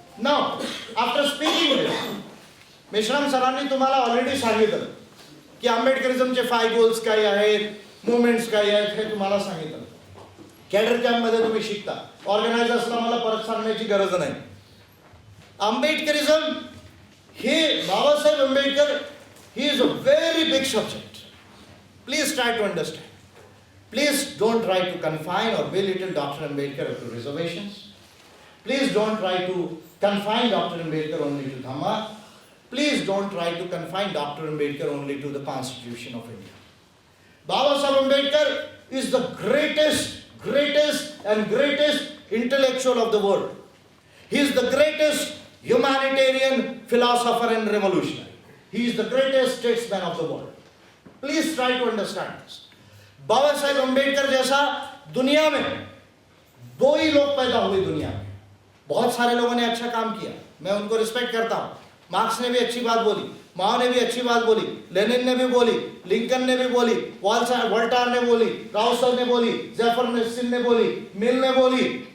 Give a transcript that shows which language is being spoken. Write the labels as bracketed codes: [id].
[en] now after speaking [mr] Meshram सरांनी तुम्हाला already सांगितलं की आंबेडकरिझमचे 5 गोल्स काय आहेत, मुवमेंट्स काय आहेत हे तुम्हाला सांगितलं. कॅडर कॅम्पमध्ये तुम्ही शिकता. ऑर्गनायझर्सला मला परत सांगण्याची गरज नाही. आंबेडकरिझम हे Babasaheb Ambedkar [en] ही is a very big subject. Please try to understand. Please don't try to confine or belittle Dr. Ambedkar to reservations. Please don't try to confine Dr. Ambedkar only to Dhamma. Please don't try to confine Dr. Ambedkar only to the Constitution of India. Baba Saheb Ambedkar is the greatest intellectual of the world. He is the greatest humanitarian philosopher and revolutionary. He is the greatest statesman of the world. Please try to understand this. [hi] Baba Saheb Ambedkar जैसा दुनिया में 2 ही लोग पैदा हुए. दुनिया में बहुत सारे लोगों ने अच्छा काम किया, मैं उनको रिस्पेक्ट करता हूँ. मार्क्स ने भी अच्छी बात बोली, माओ ने भी अच्छी बात बोली, लेनिन ने भी बोली, लिंकन ने भी बोली, वोल्टायर ने बोली, राउसर ने बोली, जेफरसन ने बोली, मिल ने बोली.